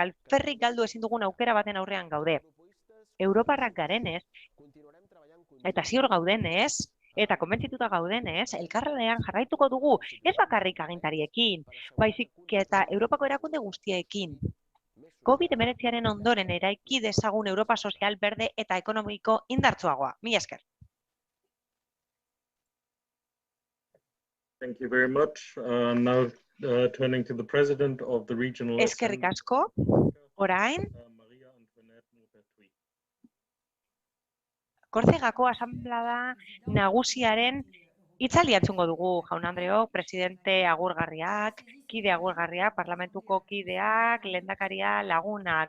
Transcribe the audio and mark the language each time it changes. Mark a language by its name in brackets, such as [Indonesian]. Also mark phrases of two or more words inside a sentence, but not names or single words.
[Basque] Alferrik galdu ezin dugun aukera baten aurrean gaude. Europarrak garenez, eta ziur gaudenez, eta konbentzituta gaudenez, elkarlanean jarraituko dugu, ez bakarrik agintariekin, baizik eta Europako erakunde guztiekin. COVID-19 ondoren eraiki dezagun Europa sozial, berde eta ekonomiko indartsuagoa. Mila esker. [English] Thank you very much. Now turning to the president of the regional. [Basque] Eskerrik asko. Orain. Korzegako asanblada nagusiaren hitzaldia entzungo dugu, jaun-andreok, presidente agurgarriak, kide agurgarriak, parlamentuko kideak, lehendakaria, lagunak.